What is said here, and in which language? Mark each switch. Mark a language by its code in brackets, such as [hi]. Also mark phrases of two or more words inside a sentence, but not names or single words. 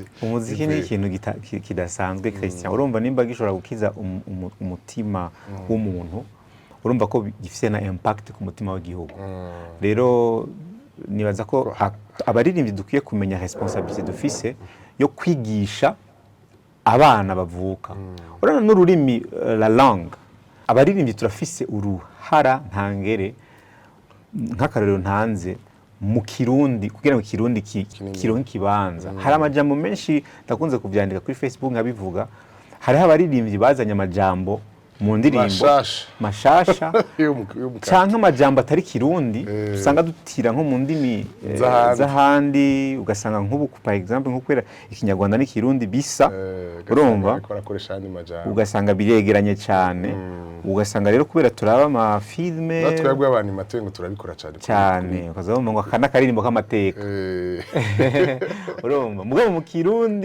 [rn] Umuziki ni ikintu kidasanzwe Christian. Urumva nimba gishobora gukiza umutima w'umuntu, urumva ko gifise na impact ku mutima w'igihugu. Rero nibaza ko abaririmbyi dukwiye kumenya responsabilité dufise yo kwigisha abana bavuka. Urana n'ururimi [fr] la langue, [rn] abaririmbyi turafise uruhara ntangere nk'akarorero ntanze mu Kirundi, kugira ngo Kirundi kironke kibanza. Hari amajambo menshi ndakunze kuvyandika kuri Facebook nkabivuga, hariho abaririmbyi bazanye amajambo mu ndirimbo mashasha canke amajambo atari kirundi usanga dutira nko mu ndimi z'ahandi ugasanga nk'ubu [fr] par exemple [rn] nko kwera ikinyarwanda n'ikirundi bisa urumva ugasanga biregeranye cyane ugasanga rero kubera turaba ama filme natwebwe abantu matengo turabikora cyane ukazabona ngo akana karirimbo k'amateka urumva mugabo mu kirundi